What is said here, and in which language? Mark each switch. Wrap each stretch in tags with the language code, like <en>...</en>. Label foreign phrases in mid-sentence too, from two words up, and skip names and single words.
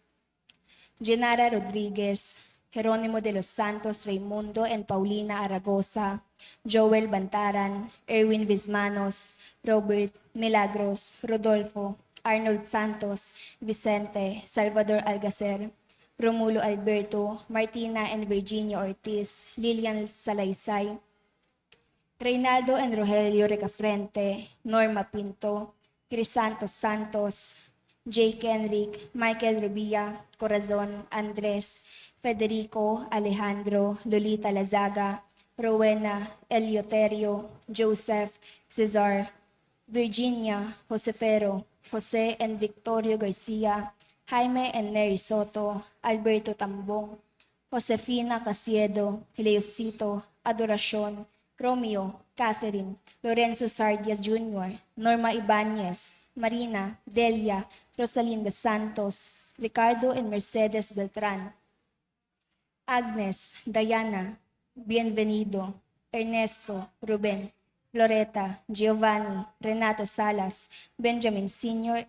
<en>Genara Rodriguez, Jeronimo de los Santos Raimundo and Paulina Aragosa, Joel Bantaran, Erwin Vismanos, Robert Milagros, Rodolfo, Arnold Santos, Vicente, Salvador Algacer, Romulo Alberto, Martina and Virginia Ortiz, Lilian Salaysay, Reynaldo and Rogelio Recafrente, Norma Pinto, Crisanto Santos, Jake Enric, Michael Rubia, Corazon, Andres, Federico, Alejandro, Lolita Lazaga, Rowena, Eleuterio, Joseph, Cesar, Virginia, Josefero, Jose and Victorio Garcia, Jaime and Mary Soto, Alberto Tambong, Josefina Casiedo, Leosito, Adoracion, Romeo, Catherine, Lorenzo Sardias Jr., Norma Ibanez, Marina, Delia, Rosalinda Santos, Ricardo and Mercedes Beltran, Agnes, Diana, Bienvenido, Ernesto, Ruben, Loretta, Giovanni, Renato Salas, Benjamin Sr.</en>